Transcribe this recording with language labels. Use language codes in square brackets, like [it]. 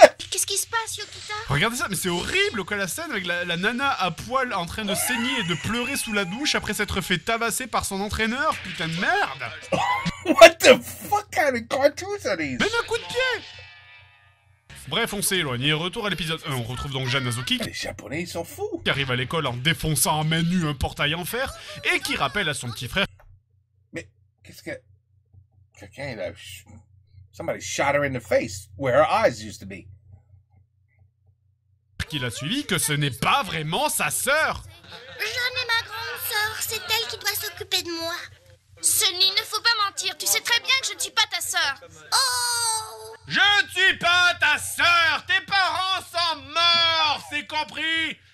[fr] Qu'est-ce qui se passe, Yokita? Regardez ça, mais c'est horrible quoi, la scène avec la nana à poil en train de saigner et de pleurer sous la douche après s'être fait tabasser par son entraîneur, putain de merde. [en] What the fuck kind of cartoons are these? [fr] Même un coup de pied. Bref, on s'est éloigné. Retour à l'épisode 1, on retrouve donc Jeanne Azuki. Les Japonais, ils sont fous. Qui arrive à l'école en défonçant à main nue un portail en fer et qui rappelle à son petit frère. Mais qu'est-ce que... Quelqu'un, il a... [en] Somebody shot her in the face, where her eyes used to be. [fr] Qu'il a suivi que ce n'est pas vraiment sa sœur. Jeanne est ma grande sœur, c'est elle qui doit s'occuper de moi. Sunny, ne faut pas mentir. Tu sais très bien que je ne suis pas ta sœur. Oh! Je ne suis pas ta sœur. Tes parents sont morts, c'est compris?